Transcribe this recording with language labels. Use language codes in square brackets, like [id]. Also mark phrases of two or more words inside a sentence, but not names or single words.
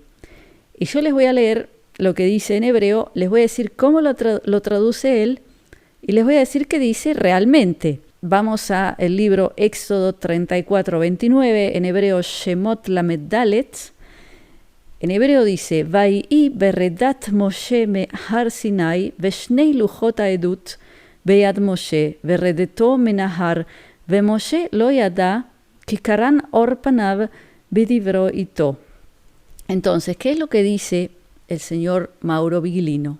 [es] Y yo les voy a leer lo que dice en hebreo, les voy a decir cómo lo traduce él y les voy a decir qué dice realmente. Vamos a el libro Éxodo 34:29, en hebreo [he] שמות למד דלת. [es] En hebreo dice, [he] ויהי ברדת משה מהר סיני, ושני לחת העדת ביד משה, ברדתו מן ההר, ומשה לא ידע, כי קרן עור פניו בדברו אתו. [es] Entonces, ¿qué es lo que dice el señor Mauro Biglino?